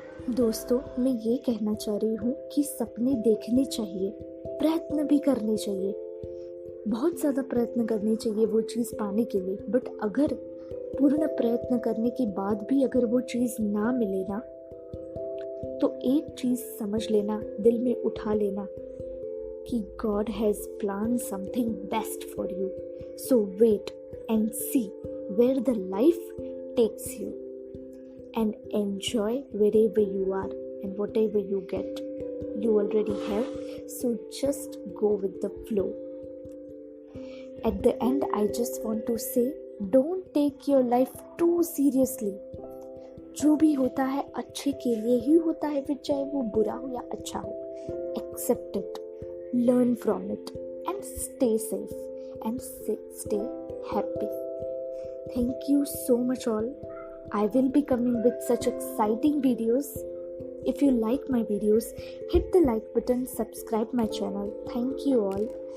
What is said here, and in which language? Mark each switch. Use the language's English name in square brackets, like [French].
[Hindi] दोस्तों, मैं ये कहना चाह रही हूँ कि सपने देखने चाहिए, प्रयत्न भी करने चाहिए, बहुत ज़्यादा प्रयत्न करने चाहिए वो चीज़ पाने के लिए। बट अगर पूर्ण प्रयत्न करने के बाद भी अगर वो चीज़ ना मिले ना, तो एक चीज़ समझ लेना, दिल में उठा लेना कि [English] God has planned something best for you. So wait and see where the life takes you, and enjoy wherever you are and whatever you get. You already have, so just go with the flow. At the end, I just want to say, don't take your life too seriously. [Hindi] जो भी होता है अच्छे के लिए ही होता है, फिर चाहे वो बुरा हो या अच्छा हो. [English] Accept it, learn from it, and stay safe and stay happy. Thank you so much all. I will be coming with such exciting videos. If you like my videos, hit the like button, subscribe my channel. Thank you all.